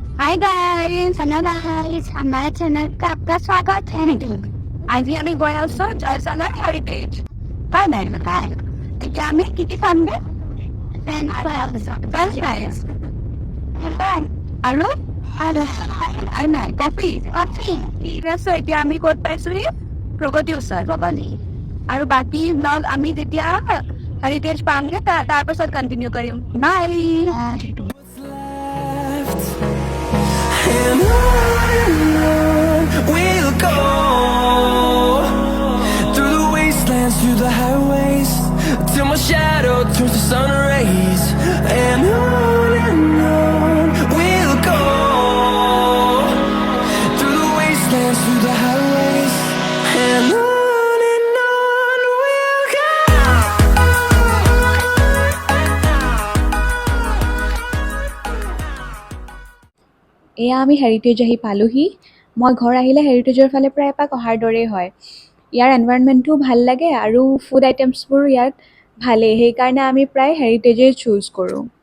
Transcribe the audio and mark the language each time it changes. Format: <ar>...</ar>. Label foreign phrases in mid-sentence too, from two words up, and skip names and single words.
<en>hi guys, hello guys,</en> <hi>हमारे चैनल का आपका स्वागत है।</hi> <as>आज আমি গৈ আছো জয়সাগৰ হেৰিটেজ হয় নাই তাই এতিয়া আমি কি কি খামগে</as> <en>French fries</en> <as>আৰু আৰু নাই কফি ঠিক আছে এতিয়া আমি ক'ত পাইছো প্ৰগতি ওচৰ ভৱানী আৰু বাকী ব্লগ আমি যেতিয়া হেৰিটেজ পামগে তাৰ পাছত কণ্টিনিউ কৰিম বাই</as> <en>And on we'll go, through the wastelands, through the highways, till my shadow turns to sun rays. And on we'll go, through the wastelands, through the highways. And on we'll go.</en> <as>এয়া আমি হেৰিটেজ আহি পালোহি মই ঘৰ আহিলে হেৰিটেজৰ ফালে প্ৰায় এপাক অহাৰ দৰেই হয় ইয়াৰ এনভাইৰনমেণ্টটো ভাল লাগে আৰু</as> <en>food items</en> <as>ইয়াত ভালেই সেইকাৰণে আমি প্ৰায় হেৰিটেজেই চুজ কৰোঁ</as>